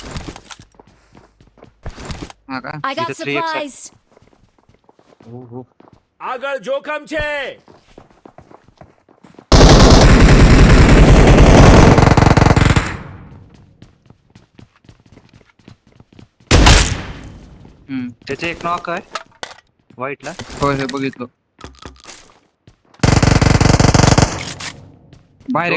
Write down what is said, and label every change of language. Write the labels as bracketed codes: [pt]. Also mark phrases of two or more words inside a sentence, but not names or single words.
[mr] हा का? [en] I got It's a 3x. supplies. [mr] हो. [gu] આગળ જોખમ છે. [mr] त्याचे एक नॉक आहे व्हाईटला. होय होय बघितलं. बाहेर एक